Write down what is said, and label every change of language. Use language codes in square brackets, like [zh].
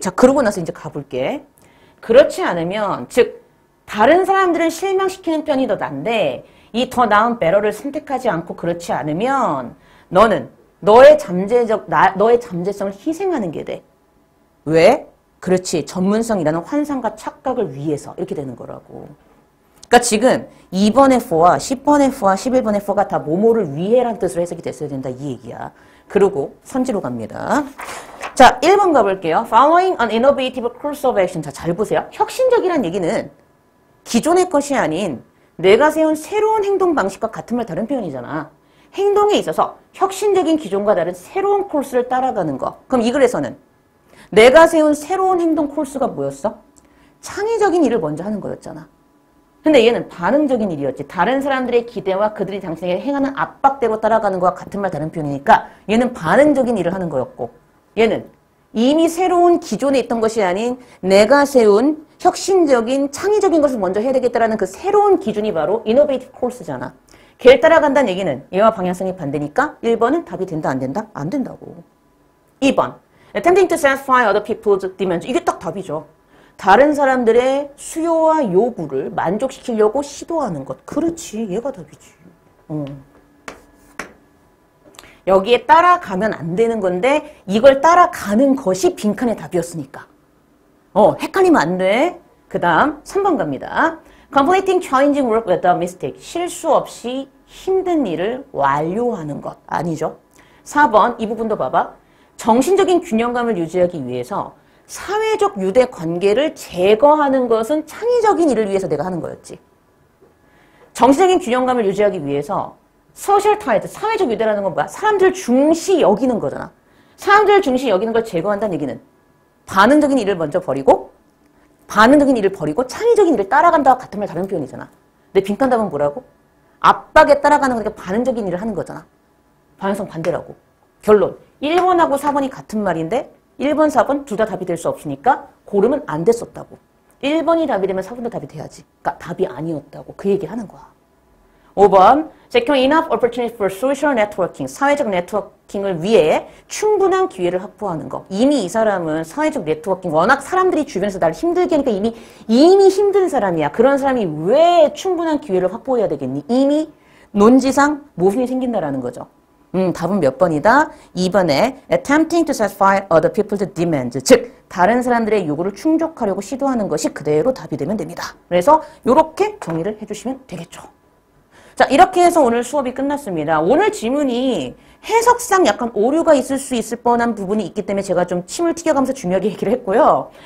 [ko] 자, 그러고 나서 이제 가볼게. 그렇지 않으면 즉 다른 사람들은 실망시키는 편이 더 난데 이 더 나은 배러를 선택하지 않고 그렇지 않으면 너는 너의 잠재성을 희생하는 게 돼. 왜? 그렇지. 전문성이라는 환상과 착각을 위해서 이렇게 되는 거라고. 그러니까 지금 2번의 for와 10번의 for와 11번의 for가 다 뭐뭐를 위해라는 뜻으로 해석이 됐어야 된다. 이 얘기야. 그리고 선지로 갑니다. 자, 1번 가볼게요. [en] Following an innovative course of action. [ko] 자, 잘 보세요. 혁신적이라는 얘기는 기존의 것이 아닌 내가 세운 새로운 행동 방식과 같은 말 다른 표현이잖아. 행동에 있어서 혁신적인 기존과 다른 새로운 코스를 따라가는 거. 그럼 이 글에서는 내가 세운 새로운 행동 코스가 뭐였어? 창의적인 일을 먼저 하는 거였잖아. 근데 얘는 반응적인 일이었지. 다른 사람들의 기대와 그들이 당신에게 행하는 압박대로 따라가는 거와 같은 말 다른 표현이니까 얘는 반응적인 일을 하는 거였고 얘는 이미 새로운 기존에 있던 것이 아닌 내가 세운 혁신적인 창의적인 것을 먼저 해야 되겠다라는 그 새로운 기준이 바로 innovative course잖아. 걔를 따라간다는 얘기는 얘와 방향성이 반대니까 1번은 답이 된다, 안 된다? 안 된다고. 2번. [en] Attempting to satisfy other people's demands. [ko] 이게 딱 답이죠. 다른 사람들의 수요와 요구를 만족시키려고 시도하는 것. 그렇지. 얘가 답이지. 여기에 따라가면 안 되는 건데 이걸 따라가는 것이 빈칸의 답이었으니까. 헷갈리면 안 돼. 그 다음 3번 갑니다. [en] Completing challenging work without mistake. [ko] 실수 없이 힘든 일을 완료하는 것. 아니죠. 4번 이 부분도 봐봐. 정신적인 균형감을 유지하기 위해서 사회적 유대 관계를 제거하는 것은 창의적인 일을 위해서 내가 하는 거였지. 정신적인 균형감을 유지하기 위해서 소셜 타이드, 사회적 유대라는 건 뭐야? 사람들 중시 여기는 거잖아. 사람들 중시 여기는 걸 제거한다는 얘기는 반응적인 일을 먼저 버리고 창의적인 일을 따라간다와 같은 말 다른 표현이잖아. 근데 빈칸 답은 뭐라고? 압박에 따라가는 거니까 반응적인 일을 하는 거잖아. 방향성 반대라고. 결론. 1번하고 4번이 같은 말인데 1번, 4번 둘 다 답이 될 수 없으니까 고르면 안 됐었다고. 1번이 답이 되면 4번도 답이 돼야지. 그러니까 답이 아니었다고. 그 얘기를 하는 거야. 5번. [en] Securing enough opportunities for social networking. [ko] 사회적 네트워킹을 위해 충분한 기회를 확보하는 거. 이미 이 사람은 사회적 네트워킹, 워낙 사람들이 주변에서 나를 힘들게 하니까 이미 힘든 사람이야. 그런 사람이 왜 충분한 기회를 확보해야 되겠니? 이미 논지상 모순이 생긴다라는 거죠. 답은 몇 번이다? 2번에 [en] attempting to satisfy other people's demands. [ko] 즉, 다른 사람들의 요구를 충족하려고 시도하는 것이 그대로 답이 되면 됩니다. 그래서 이렇게 정리를 해주시면 되겠죠. 자, 이렇게 해서 오늘 수업이 끝났습니다. 오늘 지문이 해석상 약간 오류가 있을 수 있을 뻔한 부분이 있기 때문에 제가 좀 침을 튀겨가면서 중요하게 얘기를 했고요.